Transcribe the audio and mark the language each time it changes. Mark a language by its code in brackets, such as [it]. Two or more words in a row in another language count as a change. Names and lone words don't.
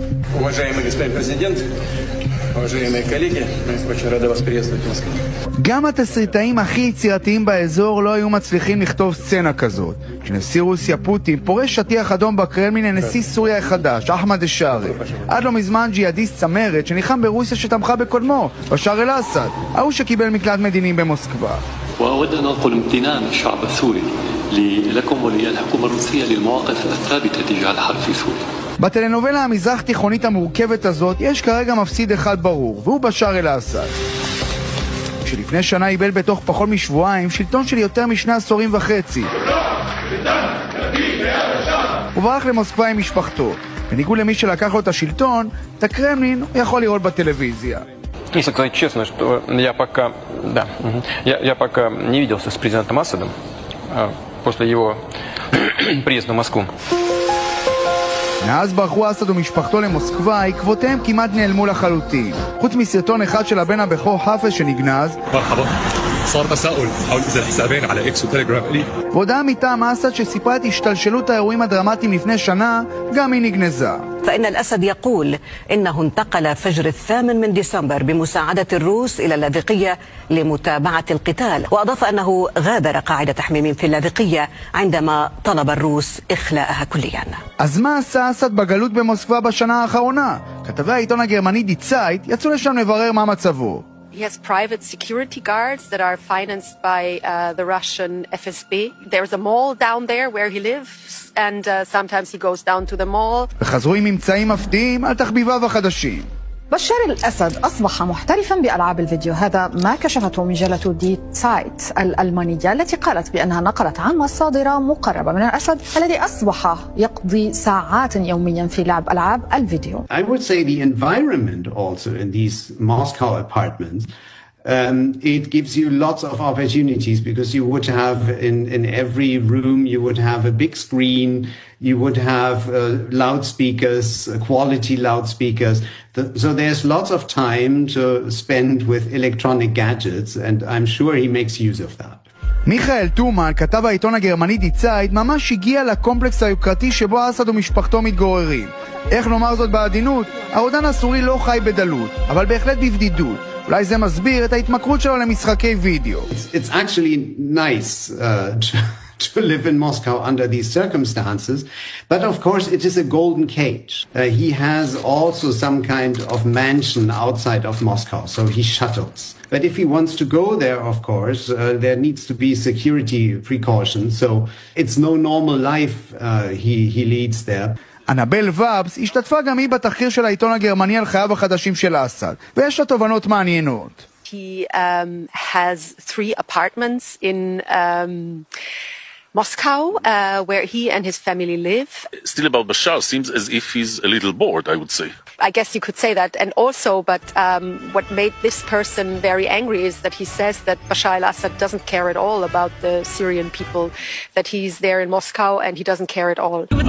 [ru] Уважаемый господин президент, уважаемые коллеги, мы очень рады вас приветствовать в Москве. [he] גם התסריטאים הכי יצירתיים באזור לא היו מצליחים לכתוב סצנה כזאת. כשנשיא רוסיה פוטין פורש שטיח אדום בקרמלין לנשיא סוריה החדש, אחמד א-שארי. עד לא מזמן ג'יהאדיסט צמרת שניחם ברוסיה שתמכה בקודמו, בשאר אל-אסד, ההוא שקיבל מקלט מדיני במוסקבה. [ar] وأود أن أنقل امتنان الشعب السوري لكم وللحكومة الروسية ללמواقف الثابتة تجاه الحرب في סוריה. [he] בטלנובלה המזרח תיכונית המורכבת הזאת יש כרגע מפסיד אחד ברור, והוא בשאר אל-אסד. שלפני שנה איבד בתוך פחות משבועיים שלטון של יותר משני עשורים וחצי. הוא ברח למוסקבה עם משפחתו. בניגוד למי שלקח לו את השלטון, את הקרמלין הוא יכול לראות בטלוויזיה. [ru] Если сказать честно, что я пока не виделся с президентом Асадом после его приезда в Москву. [he] מאז ברחו אסד ומשפחתו למוסקבה, עקבותיהם כמעט נעלמו לחלוטין. חוץ מסרטון אחד של הבן הבכור חפש שנגנז, [ar] صار تساؤل حول إذا الحسابين على إكس وتليجرام لي. [he] והודעה מטעם אסד שסיפרה את השתלשלות האירועים הדרמטיים לפני שנה, גם היא נגנזה. [ar] فإن الأسد يقول إنه انتقل فجر 8 ديسمبر بمساعدة الروس إلى اللاذقية لمتابعة القتال، وأضاف أنه غادر قاعدة تحميم في اللاذقية عندما طلب الروس إخلاءها كليا. [he] אז מה עשה אסד בגלות במוסקבה בשנה האחרונה? כתבי העיתון הגרמני די צייט יצאו לשם לברר מה מצבו. [en] He has private security guards that are financed by the Russian FSB. There's a mall down there where he lives, and sometimes he goes down to the mall. [he] וחזרו עם ממצאים מפתיעים על תחביביו החדשים. [ar] بشار الأسد أصبح محترفا بألعاب الفيديو. هذا ما كشفته مجلة دي سايت الألمانية التي قالت بأنها نقلت عن مصادر مقربة من الأسد الذي أصبح يقضي ساعات يوميا في لعب ألعاب الفيديو. [en] I would say the environment also in these Moscow apartments it gives you lots of opportunities because you would have in every room you would have a big screen, you would have loudspeakers, quality loudspeakers. So there's lots of time to spend with electronic gadgets, and I'm sure he makes use of that. [he] מיכאל טומן, כתב העיתון הגרמני די צייט, ממש הגיע לקומפלקס היוקרתי שבו אסד ומשפחתו מתגוררים. איך נאמר זאת בעדינות? הרודן הסורי לא חי בדלות, אבל בהחלט בבדידות. אולי זה מסביר את ההתמכרות שלו למשחקי וידאו. [en] It's actually nice to live in Moscow under these circumstances, but of course it is a golden cage. He has also some kind of mansion outside of Moscow, so he shuttles. But if he wants to go there, of course, there needs to be security precautions, so it's no normal life he leads there. [he] אנבל ובס השתתפה גם היא בתחקיר של העיתון הגרמני על חייו החדשים של אסד, ויש לה תובנות מעניינות. [en] He has 3 apartments in Moscow, where he and his family live. Still about Bashar, seems as if he's a little bored, I would say. I guess you could say that. And also, but what made this person very angry is that he says that Bashar al-Assad doesn't care at all about the Syrian people, that he's there in Moscow and he doesn't care at all.